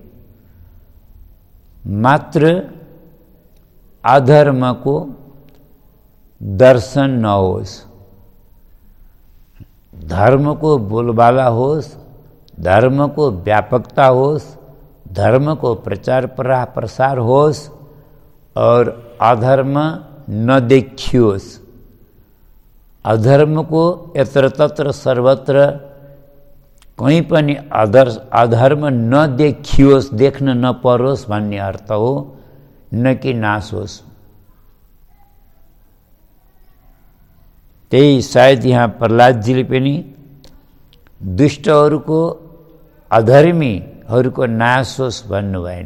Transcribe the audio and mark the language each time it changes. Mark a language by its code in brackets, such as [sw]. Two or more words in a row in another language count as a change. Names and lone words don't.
[ne] मात्र अधर्मको दर्शन नहोस्, धर्मको बोलबाला होस्, धर्मको व्यापकता होस्, धर्मको प्रचार प्रसार होस् और अधर्म नदेखियोस्। अधर्मको यत्र तत्र सर्वत्र कहीँ पनि अधर्म नदेखियोस्, देख्न नपरोस् भन्ने अर्थ हो, न कि नाश होस्। त्यही सायद यहाँ प्रहलादजीले पनि दुष्टहरूको, अधर्मीहरूको नाश होस् भन्नु भएन।